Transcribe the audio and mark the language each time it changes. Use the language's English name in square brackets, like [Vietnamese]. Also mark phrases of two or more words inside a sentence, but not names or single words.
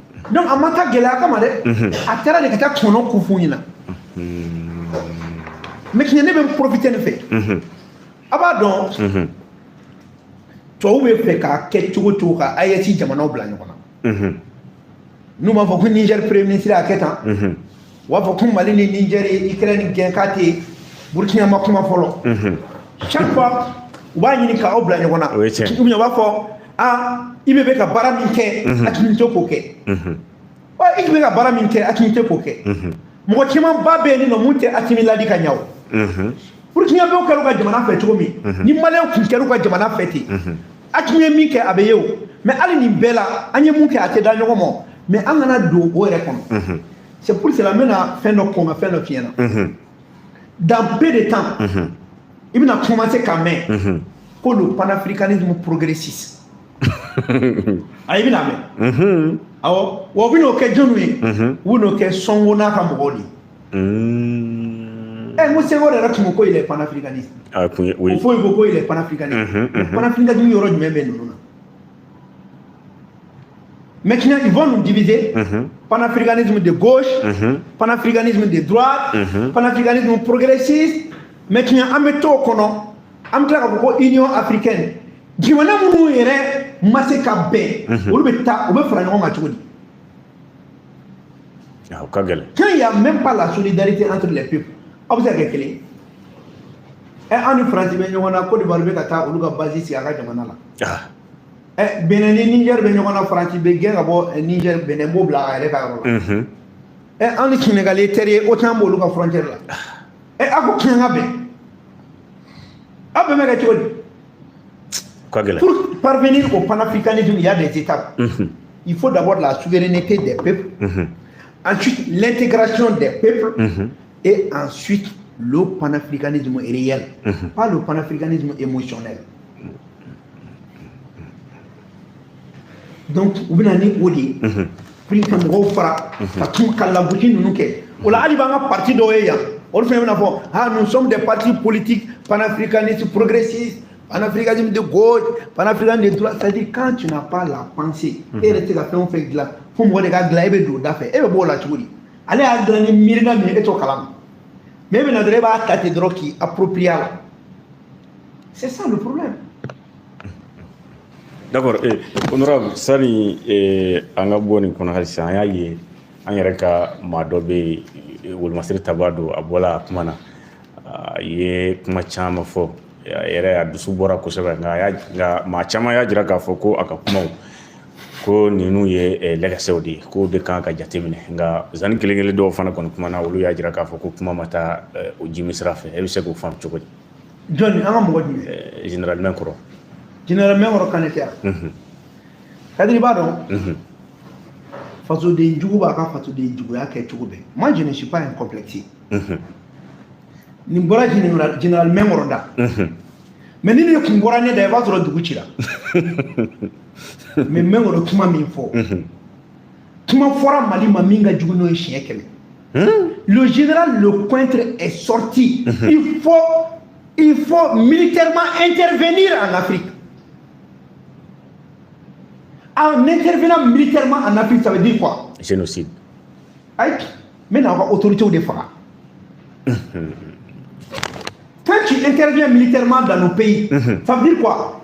[Bambara] donc a ma taa gɛlɛya kama dɛ a taara de ka taa tɔnɔ ko f'u ɲɛna maintenant ne bɛ n profiter nin fɛ a b'a dɔn tubabu bɛ fɛ k'a kɛ cogo cogo ka AES jamanaw bila ɲɔgɔn na n'u b'a fɔ ko Niger [French] premier ministre [Bambara] y'a kɛ tan u b'a fɔ ko Mali ni Niger ye Ukraine gɛn k'a tɛ Burkina ma kuma fɔlɔ [French] chaque fois [Bambara] u b'a ɲini k'aw bila ɲɔgɔn na [French] ou bien [Bambara] u b'a fɔ i bɛ ka baara min kɛ a tun tɛ k'o kɛ i tun bɛ ka baara min kɛ a tun tɛ k'o kɛ mɔgɔ caman ba bɛ yen nɔ mun tɛ Asimi ladi ka ɲɛ o Burkina bɛw kɛra u ka jamana fɛ cogo min ni Maliyɛnw kun kɛra u ka jamana fɛ ten Asimi ye min kɛ a bɛ ye o mais hali nin bɛɛ la an ye mun kɛ a tɛ da ɲɔgɔn ma mais an kana don o yɛrɛ kɔnɔ [French] c'est pour cela [Bambara] n bɛna fɛn dɔ kɔn ka fɛn dɔ f'i ɲɛna [French] dans peu de temps [Bambara] i bɛna commencer ka mɛn ko [French] le panafricanisme progressiste [Bambara] ayi bɛna mɛn awɔ wa u bɛn'o kɛ jɔnw ye u bɛn'o kɛ Sɔngo n'a ka mɔgɔw de n ko Senghor yɛrɛ tun ko ko [French] il est panafricaniste [Bambara] o fɔ ko ko [French] il est panafricaniste [Bambara] panafricanisme yɔrɔ jumɛn bɛ ninnu na [French] maintenant ils vont nous diviser panafricanisme de gauche panafricanisme de droite panafricanisme progressiste maintenant [Bambara] an bɛ to o kɔnɔ an bɛ tila k'a fɔ ko union africaine jamana minnu yɛrɛ ma se ka bɛn olu bɛ taa u bɛ fara ɲɔgɔn kan cogo di [French] quand il y a même pas la solidarité entre les peuples [Bambara] aw bɛ se ka kɛ kelen an ni Faransi bɛ ɲɔgɔn na Côte d'Ivoire bɛ ka taa olu ka base sigi a ka jamana la Benin ni Niger bɛ ɲɔgɔn na Faransi bɛ gɛn ka bɔ Niger Benin b'o bila a yɛrɛ ka yɔrɔ la an ni Sénégalais teri autant b'olu ka frontière la a ko kɛn ka bɛn aw bɛn bɛ kɛ cogo di [French] pour parvenir au panafricanisme il y a des étapes il faut d'abord la souveraineté des peuples ensuite l'intégration des peuples et ensuite le panafricanisme réel pas le panafricanisme émotionnel [Bambara] donc u bɛna ni o de ye [French] pour que [Bambara] mɔgɔw fara ka lagosi ninnu kɛ o la hali b'an ka parti dɔw ye yan olu fana bɛna fɔ [French] nous sommes des partis politiques panafricanistes progressistes panafricanisme de gauche panafricanisme de droite c'est-à-dire quand tu n'as pas la pensée [Bambara] e yɛrɛ tɛ ka fɛn o fɛn dilan fo mɔgɔ de ka dilan e bɛ don o da fɛ e bɛ bɔ o la cogo di ale y'a dilan ni miirina min ye e t'o kalama mais e bɛna dɔrɔn e b'a ta ten dɔrɔn k'i approprier a la [French] c'est ça le problème. [Bambara] D'accord, honorable sani an ka bɔ nin kɔnɔ halisa an y'a ye an yɛrɛ ka maa dɔ bɛ yen Wolomasiri Tabado a bɔla a kuma na a ye kuma caman fɔ a yɛrɛ a dusu bɔra kosɛbɛ nka maa caman y'a jira k'a fɔ ko a ka kumaw ko ninnu ye lɛgɛsɛw de ye k'o de kan ka jateminɛ nka zani kelen-kelen dɔw fana kɔni kuma na olu y'a jira k'a fɔ ko kuma ma taa o jimi sira fɛ e bɛ se k'o faamu cogo di. Jɔnni an ka mɔgɔ jumɛn. Général Menkɔrɔ. Général Menkɔrɔ kan tɛ yan. Kadiri b'a dɔn fasoden jugu b'a ka fasoden juguya kɛ cogo bɛɛ [French] moi je ne suis pas un complexé [Bambara] nin bɔra Général Menkɔrɔ da mais ni ne kun bɔra ne da i b'a sɔrɔ dugu cira mais Menkɔrɔ kuma min fɔ kuma fɔra Mali ma min ka jugu n'o ye siɲɛ 100 [French] le général Lecointre est sorti il faut militairement intervenir en Afrique. En intervenant militairement en Afrique, ça veut dire quoi? Génocide. Aïe, mais n'a pas autorité ou des fois. Quand tu interviens militairement dans nos pays, ça veut dire quoi?